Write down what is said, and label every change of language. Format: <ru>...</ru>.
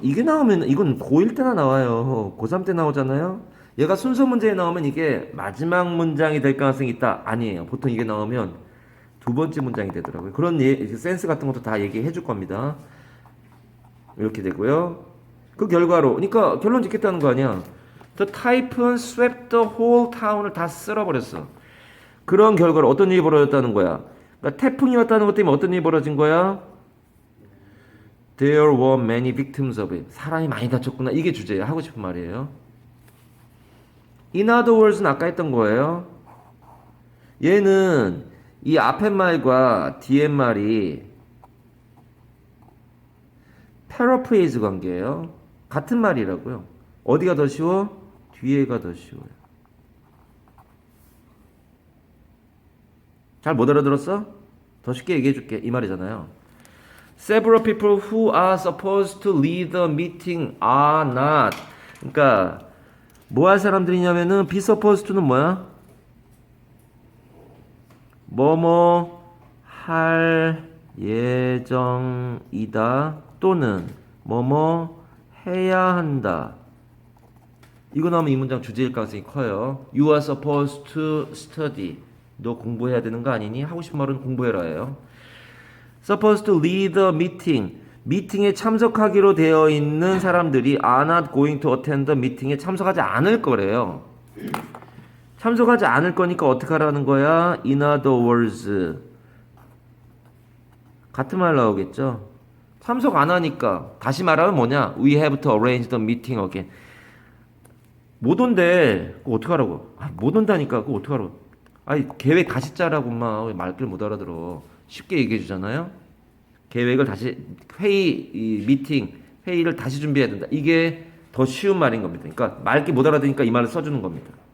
<ko>이게 나오면 이건 고1 때나 나와요. 고3 때 나오잖아요. 얘가 순서 문제에 나오면 이게 마지막 문장이 될 가능성이 있다. 아니에요. 보통 이게 나오면 두 번째 문장이 되더라고요. 그런 센스 같은 것도 다 얘기해 줄 겁니다. 이렇게 되고요. 그 결과로 그러니까 결론 짓겠다는 거 아니야.</ko> <en>The typhoon swept the whole town을</en> <ko>다 쓸어버렸어. 그런 결과로 어떤 일이 벌어졌다는 거야. 그러니까 태풍이 왔다는 것 때문에 어떤 일이 벌어진 거야?</ko> <en>There were many victims of it.</en> <ko>사람이 많이 다쳤구나. 이게 주제야. 하고 싶은 말이에요.</ko> <en>In other words</en> <ko>는 아까 했던 거예요. 얘는 이 앞에 말과 뒤에 말이 paraphrase 관계예요. 같은 말이라고요. 어디가 더 쉬워? 뒤에가 더 쉬워요. 잘 못 알아들었어? 더 쉽게 얘기해 줄게. 이 말이잖아요.</ko> <en>Several people who are supposed to lead the meeting are not.</en> <ko>그러니까 뭐 할 사람들이냐면은 be supposed to는 뭐야? 뭐뭐 할 예정이다 또는 뭐뭐 해야 한다. 이거 나오면 이 문장 주제일 가능성이 커요.</ko> <en>You are supposed to study.</en> <ko>너 공부해야 되는 거 아니니? 하고 싶은 말은 공부해라예요.</ko> <en>Supposed to lead the meeting.</en> <ko>미팅에 참석하기로 되어 있는 사람들이</ko> <en>are not going to attend the meeting</en> <ko>에 참석하지 않을 거래요. 참석하지 않을 거니까 어떻게 하라는 거야?</ko> <en>In other words.</en> <ko>같은 말 나오겠죠? 참석 안 하니까 다시 말하면 뭐냐?</ko> <en>We have to arrange the meeting again.</en> <ko>못 온대. 그거 어떡하라고? 아, 못 온다니까. 그거 어떡하라고? 아니, 계획 다시 짜라고, 마. 왜 말귀를 못 알아들어. 쉽게 얘기해 주잖아요? 계획을 다시, 미팅, 회의를 다시 준비해야 된다. 이게 더 쉬운 말인 겁니다. 그러니까 말귀 못 알아듣으니까 이 말을 써주는 겁니다.</ko>